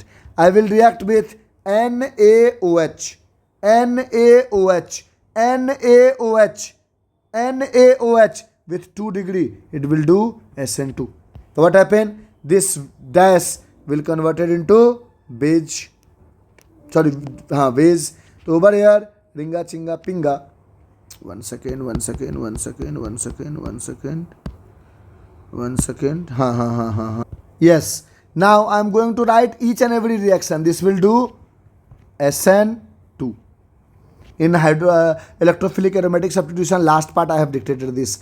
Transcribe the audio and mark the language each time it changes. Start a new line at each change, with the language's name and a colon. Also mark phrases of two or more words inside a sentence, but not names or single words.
English: I will react with NaOH, NaOH, NaOH, NaOH with 2 degree. It will do SN2. So what happened? This dash will convert it into beige. Sorry, beige. So over here, ringa chinga pinga. One second. Yes. Now I am going to write each and every reaction. This will do SN2. In electrophilic aromatic substitution, last part I have dictated this.